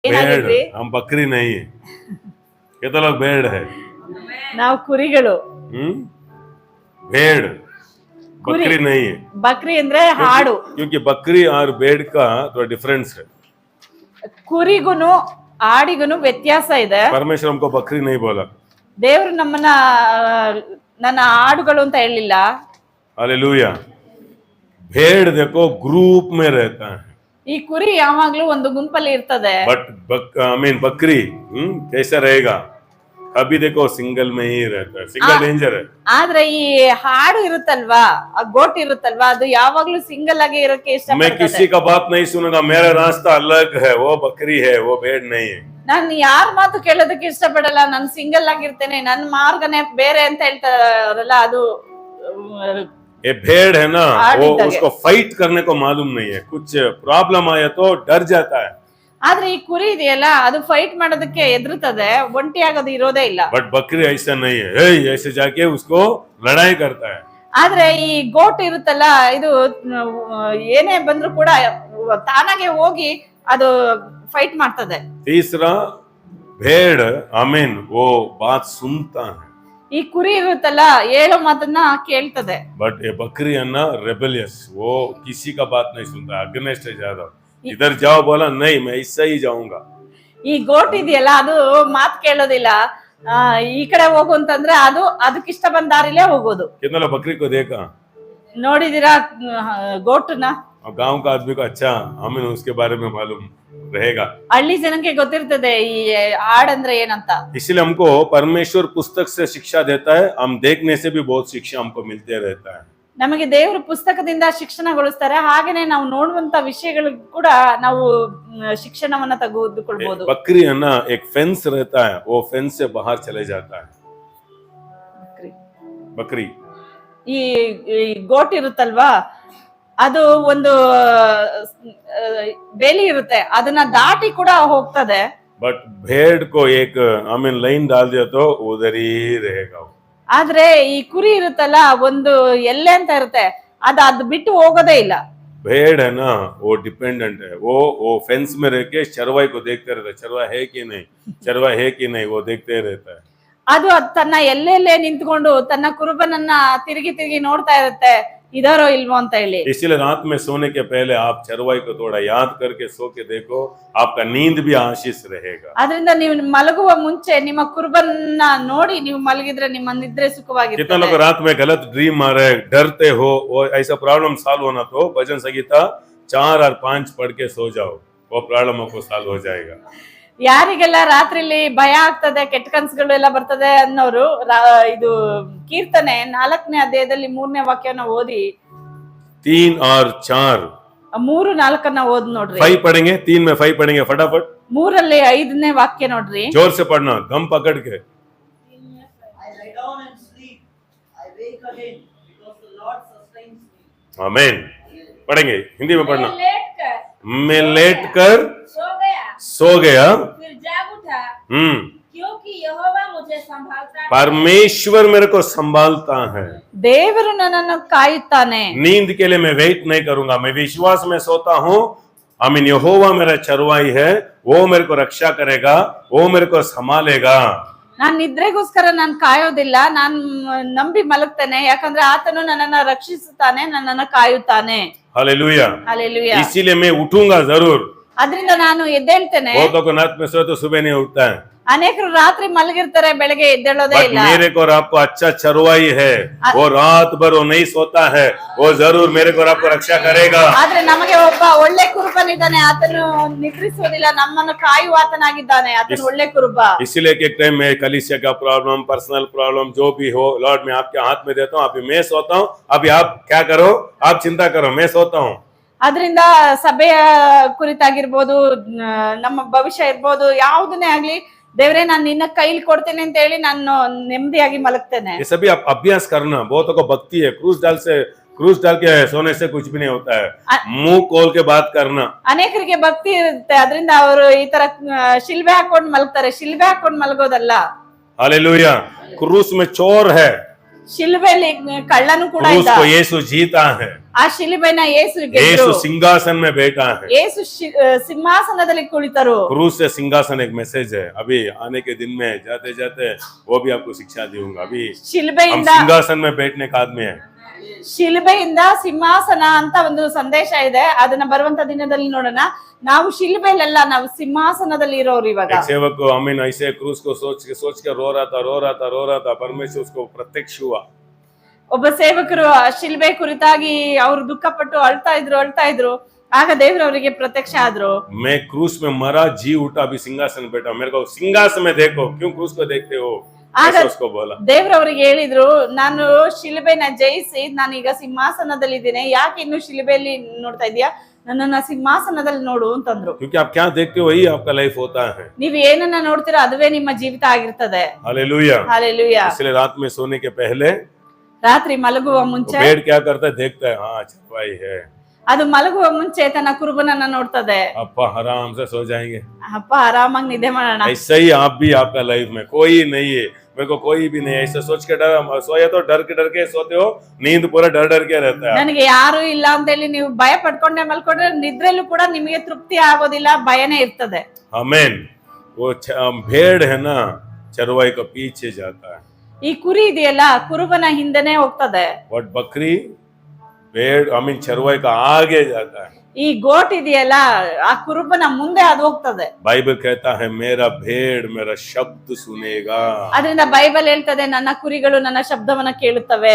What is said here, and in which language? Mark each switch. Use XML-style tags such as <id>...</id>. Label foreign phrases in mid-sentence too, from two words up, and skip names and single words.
<hi>भेड़, हम बकरी नहीं है। कितना लोग भेड़ है?</hi> <kn>ನಾವು ಕುರಿಗಳು.</kn> <hi>भेड़ बकरी नहीं है।</hi> <kn>बकरी ಅಂದ್ರೆ ಹಾಡು.</kn> <hi>क्योंकि बकरी और भेड़ का थोड़ा डिफरेंस है।</hi> <kn>ಕುರಿಗುನು ಆಡಿಗುನು ವ್ಯತ್ಯಾಸ ಇದೆ.</kn> <hi>परमेश्वर हमको बकरी नहीं बोला।</hi> <kn>ದೇವರು ನಮ್ಮನ್ನ ನನ್ನ ಆಡುಗಳು ಅಂತ ಹೇಳಿಲ್ಲ.</kn> <hi>हालेलुया। भेड़ देखो ग्रुप में रहता है।</hi> <kn>ಈ ಕುರಿ ಯಾವಾಗ್ಲೂ ಒಂದು ಗುಂಪಲ್ಲಿ ಇರ್ತದೆ.</kn> <en>but I mean</en> <hi>बकरी कैसा रहेगा? अभी देखो सिंगल में ही रहता है।</hi> <en>single danger</en> <hi>है।</hi> <kn>ಆದ್ರೆ ಈ ಹಾಡು ಇರುತ್ತಲ್ವಾ, ಆ ಗೋಟ್ ಇರುತ್ತಲ್ವಾ, ಅದು ಯಾವಾಗ್ಲೂ ಸಿಂಗಲ್ ಆಗಿ ಇರಕ್ಕೆ</kn> <hi>मैं</hi> <kn>ಇಷ್ಟಪಡ್ತದೆ.</kn> <hi>किसी का बात नहीं सुनूंगा, मेरा रास्ता अलग है, वो बकरी है, वो भेड़ नहीं है।</hi> <kn>ನಾನು ಯಾರ ಮಾತು ಕೇಳೋದಕ್ಕೆ ಇಷ್ಟಪಡಲ್ಲ, ನಾನು ಸಿಂಗಲ್ ಆಗಿರ್ತೇನೆ, ನನ್ನ ಮಾರ್ಗನೇ ಬೇರೆ ಅಂತ ಹೇಳ್ತಾರಲ್ಲ, ಅದು</kn> <hi>ये भेड़ है ना, वो उसको फाइट करने को मालूम नहीं है। कुछ प्रॉब्लम आया तो डर जाता है।</hi> <kn>ಆದ್ರೆ ಈ ಕುರಿ ಇದೆಯಲ್ಲ, ಅದು ಫೈಟ್ ಮಾಡೋದಕ್ಕೆ ಎದುರುತ್ತದೆ, ಒಂಟಿ ಆಗೋದು ಇರೋದೇ ಇಲ್ಲ.</kn> <hi>बट बकरी ऐसा नहीं है, ऐसे जाके उसको लड़ाई करता है।</hi> <kn>ಆದ್ರೆ ಈ ಗೋಟ್ ಇರುತ್ತಲ್ಲ, ಇದು ಏನೇ ಬಂದ್ರು ಕೂಡ ತಾನಾಗೆ ಹೋಗಿ ಅದು ಫೈಟ್ ಮಾಡ್ತದೆ.</kn> <hi>तीसरा भेड़ आमीन वो बात सुनता है।</hi> <kn>ಈ ಕುರಿ ಇರುತ್ತಲ್ಲ, ಹೇಳೋ ಮಾತನ್ನ ಕೇಳ್ತದೆ.</kn> <hi>बट ये बकरी है ना रेबेलियस, वो किसी का बात नहीं सुनता, अगेंस्ट है ज्यादा। इधर जाओ बोला नहीं, मैं इससे ही जाऊंगा।</hi> <kn>ಈ ಗೋಟ್ ಇದೆಯಲ್ಲ, ಅದು ಮಾತು ಕೇಳೋದಿಲ್ಲ. ಈ ಕಡೆ ಹೋಗು ಅಂತಂದ್ರೆ ಅದು ಅದಕ್ಕೆ ಇಷ್ಟ ಬಂದ ದಾರಿಲೇ ಹೋಗೋದು.</kn> <hi>कितना बकरी को देखा?</hi> <kn>ನೋಡಿದಿರಾ ಗೋಟನ್ನ?</kn> <hi>गांव का आदमी को अच्छा आमीन उसके बारे में मालूम रहेगा।</hi> <kn>ಹಳ್ಳಿ ಜನಕ್ಕೆ ಗೊತ್ತಿರ್ತದೆ ಈ ಹಾಡಂದ್ರೆ ಏನಂತ.</kn> <hi>इसलिए हमको परमेश्वर पुस्तक से शिक्षा देता है, हम देखने से भी बहुत शिक्षा हमको मिलते रहता है।</hi> <kn>ನಮಗೆ ದೇವರು ಪುಸ್ತಕದಿಂದ ಶಿಕ್ಷಣಗೊಳಿಸ್ತಾರೆ, ಹಾಗೇನೆ ನಾವು ನೋಡುವಂತ ವಿಷಯಗಳು ಕೂಡ ನಾವು ಶಿಕ್ಷಣವನ್ನ ತೆಗೆದುಕೊಳ್ಬಹುದು.</kn> <hi>बकरी है ना, एक फेंस रहता है, वो फेंस से बाहर चले जाता है। बकरी</hi> <kn>ಈ ಗೋಟ್ ಇರುತ್ತಲ್ವಾ, ಅದು ಒಂದು ಬೇಲಿ ಇರುತ್ತೆ, ಅದನ್ನ ದಾಟಿ ಕೂಡ ಹೋಗ್ತದೆ.</kn> <hi>बट भेड़ को एक आमीन लाइन डाल दिया तो उधर ही रहेगा।</hi> <kn>ಆದ್ರೆ ಈ ಕುರಿ ಇರುತ್ತಲ್ಲ, ಒಂದು ಎಲ್ಲೆ ಅಂತ ಇರುತ್ತೆ, ಅದು ಬಿಟ್ಟು ಹೋಗೋದೇ ಇಲ್ಲ.</kn> <hi>भेड़ है ना, वो डिपेंडेंट है, वो फेंस में रह के चरवाई को देखते रहता है, चरवा है कि नहीं, चरवा है कि नहीं, वो देखते रहता है।</hi> <kn>ಅದು ತನ್ನ ಎಲ್ಲೆಲ್ಲೇ ನಿಂತ್ಕೊಂಡು ತನ್ನ ಕುರುಬನನ್ನ ತಿರುಗಿ ತಿರುಗಿ ನೋಡ್ತಾ ಇರುತ್ತೆ, ಇದಾರೋ ಇಲ್ವೋ ಅಂತ ಹೇಳಿ.</kn> <hi>इसलिए रात में सोने के पहले आप चरवाई को थोड़ा याद करके सो के देखो, आपका नींद भी आशीष रहेगा।</hi> <kn>ಅದರಿಂದ ನೀವು ಮಲಗುವ ಮುಂಚೆ ನಿಮ್ಮ ಕುರುಬನ್ನ ನೋಡಿ ನೀವು ಮಲಗಿದ್ರೆ ನಿಮ್ಮ ನಿದ್ರೆ ಸುಖವಾಗಿರುತ್ತೆ.</kn> <hi>कितना लोग रात में गलत ड्रीम आ रहे, डरते हो, वो ऐसा</hi> <en>problem solve</en> <hi>होना तो भजन संगीता 4 और 5 पढ़ के सो जाओ, वो प्रॉब्लम आपको सॉल्व हो जाएगा।</hi> <kn>ಯಾರಿಗೆಲ್ಲ ರಾತ್ರಿಲಿ ಭಯ ಆಗ್ತದೆ, ಕೆಟ್ಟ ಕನಸುಗಳು ಎಲ್ಲ ಬರ್ತದೆ ಅನ್ನೋರು ಇದು ಕೀರ್ತನೆ 4ನೇ ಅಧ್ಯಾಯದಲ್ಲಿ 3ನೇ ವಾಕ್ಯನ ಓದಿ,</kn> <hi>3 और 4</hi> <kn>3, 4 ಓದ್ ನೋಡ್ರಿ.</kn> <hi>5 पढ़ेंगे, 3 में 5 पढ़ेंगे फटाफट।</hi> <kn>3ರಲ್ಲಿ 5ನೇ ವಾಕ್ಯ ನೋಡ್ರಿ.</kn> <hi>जोर से पढ़ना, दम पकड़ के।</hi> <en>I lie down and sleep, I wake again because the Lord sustains me.</en> <hi>आमीन। पढ़ेंगे, हिंदी में पढ़ना। मैं लेट कर सो गया फिर जाग उठा, क्योंकि यहोवा मुझे संभालता है। परमेश्वर मेरे को संभालता है।</hi> <kn>ದೇವರು ನನ್ನನ್ನು ಕಾಯುತ್ತಾನೆ.</kn> <hi>नींद के लिए मैं वेट नहीं करूंगा, मैं विश्वास में सोता हूँ। आमीन। यहोवा मेरा चरवाई है, वो मेरे को रक्षा करेगा, वो मेरे को संभालेगा।</hi> <kn>ನಾನ್ ನಿದ್ರೆಗೋಸ್ಕರ ನಾನು ಕಾಯೋದಿಲ್ಲ, ನಾನು ನಂಬಿ ಮಲಗ್ತೇನೆ, ಯಾಕಂದ್ರೆ ಆತನು ನನ್ನನ್ನ ರಕ್ಷಿಸುತ್ತಾನೆ, ನನ್ನನ್ನ ಕಾಯುತ್ತಾನೆ.</kn> <hi>हालेलुया। हालेलुया। इसीलिए मैं उठूंगा जरूर।</hi> <kn>ಅದರಿಂದ ನಾನು ಎದ್ದೇಳ್ತೇನೆ.</kn> <hi>बहुतों को रात में सोए तो सुबह नहीं उठता है।</hi> <kn>ಅನೇಕರು ರಾತ್ರಿ ಮಲಗಿರ್ತಾರೆ, ಬೆಳಗ್ಗೆ ಎದ್ದೇಳೋದೇ बट ಇಲ್ಲ.</kn> <hi>मेरे को और आपको अच्छा चरवाई है, वो रात भर वो नहीं सोता है, वो जरूर मेरे को और आपको रक्षा करेगा।</hi> <kn>ಆದ್ರೆ ನಮಗೆ ಒಬ್ಬ ಒಳ್ಳೆ ಕುರುಬನಿದ್ದಾನೆ, ಆತನು ನಿದ್ರಿಸೋದಿಲ್ಲ, ನಮ್ಮನ್ನು ಕಾಯುವ ಆತನಾಗಿದ್ದಾನೆ, ಆತನು ಒಳ್ಳೆ ಕುರುಬ.</kn> <hi>इसीलिए एक टाइम में कलीसिया का प्रॉब्लम,</hi> <en>personal problem</en> <hi>जो भी हो, लॉर्ड मैं आपके हाथ में देता हूँ। अभी मैं सोता हूँ, अभी आप क्या करो, आप चिंता करो, मैं सोता हूँ।</hi> <kn>ಅದರಿಂದ ಸಭೆಯ ಕುರಿತಾಗಿರ್ಬೋದು, ನಮ್ಮ ಭವಿಷ್ಯ ಇರ್ಬೋದು, ಯಾವುದನ್ನೇ ಆಗ್ಲಿ, ದೇವರೇ ನಾನು ನಿನ್ನ ಕೈಲಿ ಕೊಡ್ತೇನೆ ಅಂತ ಹೇಳಿ ನಾನು ನೆಮ್ಮದಿಯಾಗಿ ಮಲಗ್ತೇನೆ.</kn> <hi>ये सभी आप अभ्यास करना। बहुतों को भक्ति है, क्रूस डाल के सोने से कुछ भी नहीं होता है, मुंह खोल के बात करना।</hi> <kn>ಅನೇಕರಿಗೆ ಭಕ್ತಿ ಇರುತ್ತೆ, ಅದರಿಂದ ಅವರು ಈ ತರ ಶಿಲ್ಬೆ ಹಾಕೊಂಡು ಮಲಗ್ತಾರೆ, ಶಿಲ್ಬೆ ಹಾಕೊಂಡು ಮಲಗೋದಲ್ಲ.</kn> <hi>हालेलुया। क्रूस में चोर है,</hi> <kn>ಶಿಲುಬೆಯಲ್ಲಿ ಕಳ್ಳನು ಕೂಡ</kn> <hi>क्रूस</hi> <kn>ಇದ್ದ.</kn> <hi>को यीशु जीता है,</hi> <kn>ಆ ಶಿಲುಬೆನ ಯೇಸು ಗೆದ್ರು.</kn> <hi>यीशु सिंहासन में बैठा है।</hi> <kn>ಯೇಸು ಸಿಂಹಾಸನದಲ್ಲಿ ಕುಳಿತರು.</kn> <hi>क्रूस से सिंहासन एक मैसेज है, अभी आने के दिन में जाते जाते वो भी आपको शिक्षा दूंगा। अभी हम</hi> <kn>ಶಿಲುಬೆಯಿಂದ</kn> <hi>सिंहासन में बैठने का आदमी है।</hi> <kn>ಶಿಲುಬೆಯಿಂದ ಸಿಂಹಾಸನ ಅಂತ ಒಂದು ಸಂದೇಶ ಇದೆ, ಅದನ್ನ ಬರುವಂತ ದಿನದಲ್ಲಿ ನೋಡೋಣ. ನಾವು ಶಿಲುಬೆಯಲ್ಲ, ನಾವು ಸಿಂಹಾಸನದಲ್ಲಿ ಇರೋರು ಇವಾಗ.</kn> <hi>एक सेवक को अमीन ऐसे क्रूस को सोच के रो रहा था। परमेश्वर उसको प्रत्यक्ष हुआ।</hi> <kn>ಒಬ್ಬ ಸೇವಕರು ಆ ಶಿಲುಬೆ ಕುರಿತಾಗಿ ಅವರು ದುಃಖಪಟ್ಟು ಅಳ್ತಾ ಇದ್ರು. ಆಗ ದೇವರು ಅವರಿಗೆ ಪ್ರತ್ಯಕ್ಷ ಆದ್ರು.</kn> <hi>मैं क्रूस में मरा, जी उठा, अभी सिंहासन में बैठा, मेरे को सिंहासन में देखो, क्यों क्रूस को देखते हो,</hi> <kn>ಆಗ</kn> <hi>ऐसा उसको बोला।</hi> <kn>ದೇವ್ರು ಅವರಿಗೆ ಹೇಳಿದ್ರು, ನಾನು ಶಿಲುಬೆನ ಜಯಿಸಿ ನಾನೀಗ ಸಿಂಹಾಸನದಲ್ಲಿ ಇದ್ದೀನಿ, ಯಾಕೆ ಇನ್ನು ಶಿಲುಬೆಯಲ್ಲಿ ನೋಡ್ತಾ ಇದೀಯಾ, ನನ್ನನ್ನ ಸಿಂಹಾಸನದಲ್ಲಿ ನೋಡು ಅಂತಂದ್ರು.</kn> <hi>क्योंकि आप क्या देखते हो वही आपका लाइफ होता है।</hi> <kn>ನೀವ್ ಏನನ್ನ ನೋಡ್ತೀರೋ ಅದುವೇ ನಿಮ್ಮ ಜೀವಿತ ಆಗಿರ್ತದೆ.</kn> <hi>हालेलुया।</hi> <kn>ಹಾಲೆಲೂಯಾ.</kn> <hi>इसलिए रात में सोने के पहले</hi> <kn>ರಾತ್ರಿ ಮಲಗುವ ಮುಂಚೆ</kn> <hi>बेड क्या करता है, देखता है, हाँ चरवाई है,</hi> <kn>ಅದು ಮಲಗುವ ಮುಂಚೆ ತನ್ನ ಕುರುಬನನ್ನ ನೋಡ್ತದೆ.</kn> <hi>अपा आराम से सो जाएंगे।</hi> <kn>ಅಪ್ಪ ಆರಾಮಾಗಿ ನಿದ್ದೆ ಮಾಡೋಣ.</kn> <hi>ऐसा ही आप भी, आपका लाइफ में कोई नहीं है, मेरे को कोई भी नहीं है, ऐसा सोच के सोया तो डर के सोते हो, नींद पूरा डर के रहता है।</hi> <kn>ನನಗೆ ಯಾರು ಇಲ್ಲ ಅಂತ ಹೇಳಿ ನೀವು ಭಯ ಪಡ್ಕೊಂಡೆ ಮಲ್ಕೊಂಡ್ರೆ ನಿದ್ರೆಲ್ಲೂ ಕೂಡ ನಿಮಗೆ ತೃಪ್ತಿ ಆಗೋದಿಲ್ಲ, ಭಯನೇ ಇರ್ತದೆ.</kn> <hi>आमीन। वो भेड़ है ना, चरवाई का पीछे जाता है,</hi> <kn>ಈ ಕುರಿ ಇದೆಯಲ್ಲ ಕುರುಬನ ಹಿಂದೆನೆ ಹೋಗ್ತದೆ.</kn> <hi>और बकरी भेड़ आमीन चरवाई का आगे जाता है।</hi> <kn>ಈ ಗೋಟ್ ಇದೆಯಲ್ಲ ಆ ಕುರುಬನ ಮುಂದೆ ಅದು ಹೋಗ್ತದೆ.</kn> <hi>बाइबल कहता है मेरा भेड़ मेरा शब्द सुनेगा।</hi> <kn>ಅದರಿಂದ ಬೈಬಲ್ ಹೇಳ್ತದೆ, ನನ್ನ ಕುರಿಗಳು ನನ್ನ ಶಬ್ದವನ್ನ ಕೇಳುತ್ತವೆ.</kn>